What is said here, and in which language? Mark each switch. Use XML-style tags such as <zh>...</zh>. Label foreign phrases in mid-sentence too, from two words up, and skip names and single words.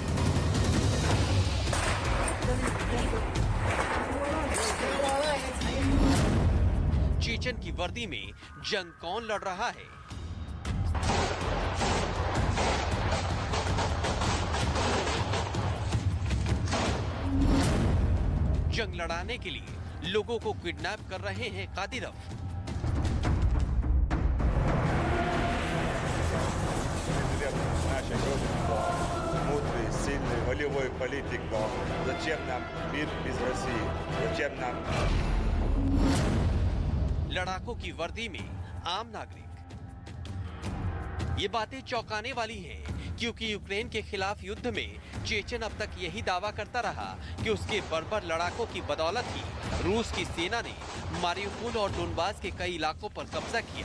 <hi>चेचन की वर्दी में जंग कौन लड़ रहा है? जंग लड़ाने के लिए लोगों को किडनैप कर रहे हैं कादिरव।</hi> <ru>Сильный волевой политик, зачем нам мир без России? Зачем нам?</ru> <hi>लड़ाकों की वर्दी में आम नागरिक। ये बातें चौंकाने वाली हैं, क्योंकि यूक्रेन के खिलाफ युद्ध में चेचन अब तक यही दावा करता रहा कि उसके बर्बर लड़ाकों की बदौलत ही रूस की सेना ने मारिउपोल और डोनबास के कई इलाकों पर कब्जा किया।</hi>